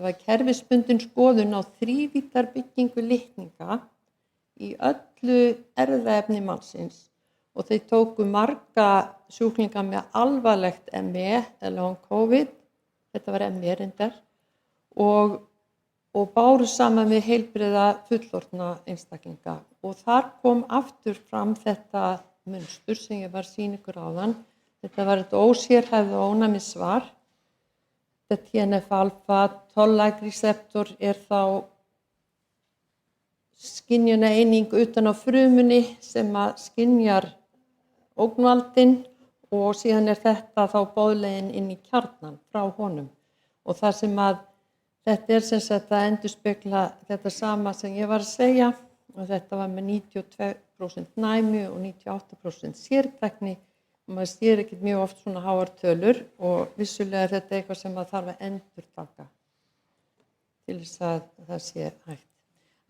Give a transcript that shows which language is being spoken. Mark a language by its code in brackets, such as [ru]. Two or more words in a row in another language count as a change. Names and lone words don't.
[is] var kerfisbundin skoðun á þrívíddarbyggingu litninga í öllu erfðaefni mannsins og þeir tóku marga sjúklinga með alvarlegt ME eða long COVID, þetta var ME reyndar og báru saman við heilbrigða fullorðna einstaklinga og þar kom aftur fram þetta munstur sem ég var að sýna ykkur áðan. Þetta var þetta ósérhæfða ónæmissvar. Þetta TNF-alfa, [en] toll-like-receptor er þá skynjunareining utan á frumunni sem að skynjar ógnvaldinn og síðan er þetta þá [is] boðleiðin inn í kjarnan frá honum og það sem að þetta er sem sagt að endurspegla þetta sama sem ég var að segja og þetta var með 92% næmi og 98% sértækni og maður sér ekkert mjög oft svona háar tölur og vissulega er þetta eitthvað sem maður þarf að endurtaka til þess að það sé hægt.